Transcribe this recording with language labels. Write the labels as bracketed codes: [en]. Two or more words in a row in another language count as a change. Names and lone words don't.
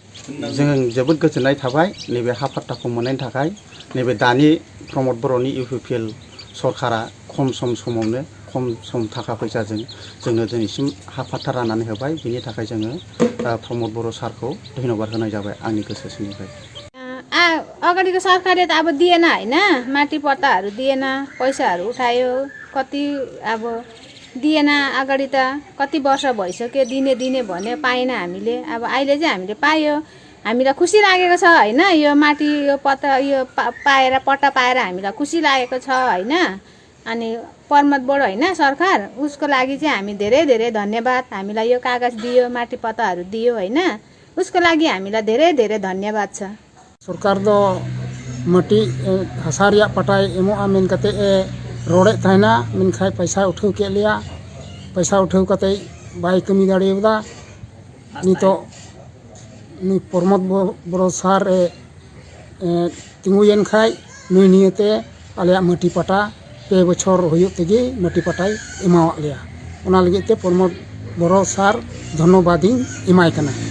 [brx] जों जोबोद गोजोननाय थाबाय नैबे हा फाट्टाखौ मोननायनि थाखाय नैबे दानि प्रमद बर'नि इउपिपिएल सरकारा खम समावनो खम सम थाखा फैसाजों जोंनो दिनैसिम हा फाट्टा राननानै होबाय बिनि थाखाय जोङो प्रमद बर' सारखौ धन्यबाद होनाय जाबाय आंनि गोसो सिंनिफ्राय। [ne] अगाडिको सरकारले त अब दिएन हैन, माटी पट्टाहरू दिएन, पैसाहरू उठायो, कति अब दिएन। अगाडि त कति वर्ष भइसक्यो दिने भने पाएन हामीले। अब अहिले चाहिँ हामीले पायो, हामीलाई खुसी लागेको छ हैन। यो माटी यो पट्टा यो पाएर पट्टा पाएर हामीलाई खुसी लागेको छ हैन। अनि प्रमोद बडो हैन सरकार, उसको लागि चाहिँ हामी धेरै धेरै धन्यवाद। हामीलाई यो कागज दियो, माटी पट्टाहरू दियो हैन, उसको लागि हामीलाई धेरै धेरै धन्यवाद छ। [sat] सरकार दो मटी हसा रिया पटाई एमोआ मेन कते रोड़े तहना मेनखाय पैसा उठाव के लिया पैसा उठाव कते बाय कमी दाड़ेदा नितो नी प्रमोद बड़ो सार तिंगुयन खाय नुई नियते आलिया मटी पटा 2 बछर हुयुग तेगे मटी पटाई एमावा लिया। ओना लगे ते प्रमोद बड़ो सार धन्यवाद एमाय कना।